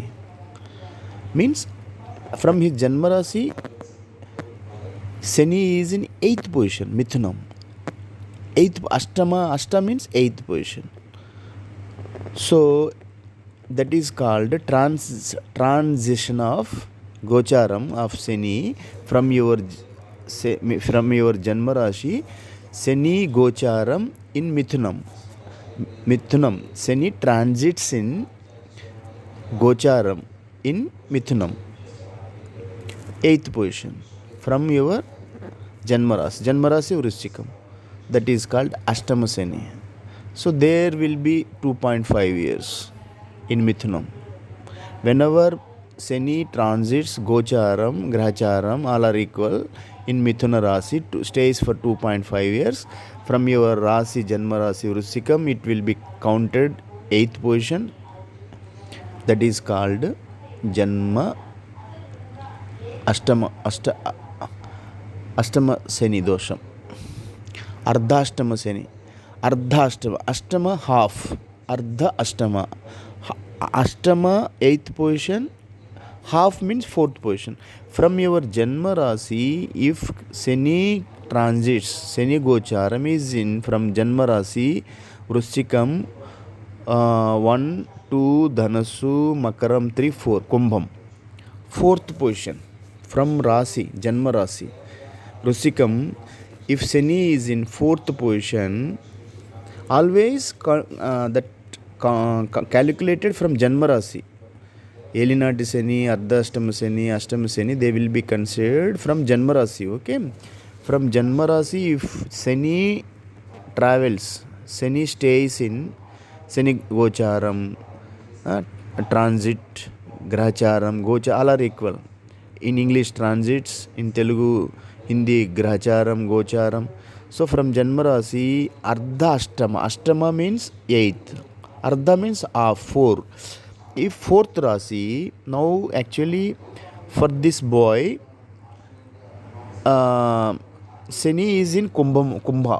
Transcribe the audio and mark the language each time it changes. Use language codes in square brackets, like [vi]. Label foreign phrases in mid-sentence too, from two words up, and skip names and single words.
[en] Means from his [te] Janma Rasi, [en] Shani is in 8th position, Mithunam. 8th Ashtama means 8th position. So that is called transition of Gocharam of Shani from your [te] Janma Rashi. [en] Shani Gocharam in Mithunam. Shani transits in Gocharam in Mithunam. 8th position from your [te] Janma Rasi Vrishchikam. [en] That is called Ashtama Shani. So there will be 2.5 years in Mithunam. Whenever Shani transits [te] Gocharam, Grahacharam, [en] all are equal in [te] Mithuna Rasi, [en] stays for 2.5 years. From your [te] Rasi, Janma Rasi Vrishchikam, [en] it will be counted 8th position. That is called [te] Janma Ashtama Shani Dosham. [en] Ardhashtama Shani. Ashtama half. [te] Ardha Ashtama. Ashtama [en] 8th position. Half means 4th position. From your [te] Janma Rasi, [en] if Shani transits, Shani Gocharam is in from [te] Janma Rasi, Vrishchikam [en] 1, 2, Dhanasu, Makaram 3, 4, Kumbham. 4th position from [te] Rasi, Janma Rasi. [en] Vrishchikam, if Shani is in 4th position, always calculated from [te] Janma Rasi. Elinati Shani, Ardhashtama Shani, Ashtama Shani, [en] they will be considered from [te] Janma Rasi. [en] Okay, from [te] Janma Rasi, [en] if Shani travels, Shani stays in Shani Gocharam, transit, Grahacharam, Gocha, all are equal. In English, transits, in Telugu, Hindi, [te] Grahacharam, Gocharam. [en] So from [te] Janma Rasi, Ardha Ashtama. [en] Ashtama means 8th. Ardha means 4. If 4th Rasi, now actually for this boy, Shani is in Kumbha.